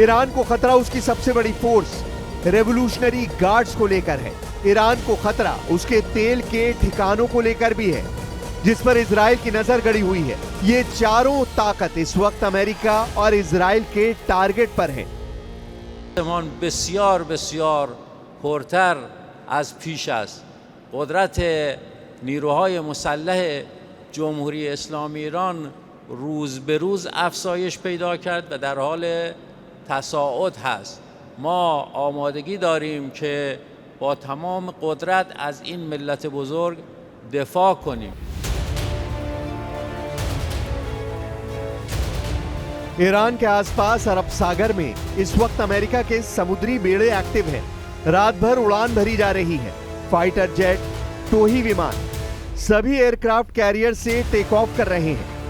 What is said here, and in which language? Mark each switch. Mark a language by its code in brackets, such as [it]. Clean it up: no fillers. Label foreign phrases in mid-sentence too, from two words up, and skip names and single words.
[hi] ईरान को खतरा उसकी सबसे बड़ी फोर्स रेवोल्यूशनरी गार्ड्स को लेकर है। ईरान को खतरा उसके तेल के ठिकानों को लेकर भी है, जिस पर इजराइल की नजर गड़ी हुई है। ये चारों ताकत इस वक्त अमेरिका और इजराइल के टारगेट पर हैं। [fa] بسیار بسیار پرتر از پیش است. قدرت نیروهای مسلح جمهوری اسلامی ایران روز به روز افزایش پیدا کرد و در حال تصاعد هست. ما آمادگی داریم که با تمام قدرت از این ملت بزرگ دفاع کنیم. [hi] ईरान के आसपास अरब सागर में इस वक्त अमेरिका के समुद्री बेड़े एक्टिव हैं। रात भर उड़ान भरी जा रही है। [en] fighter jet, [hi] टोही विमान, सभी [en] aircraft carrier [hi] से [en] take off [hi] कर रहे हैं।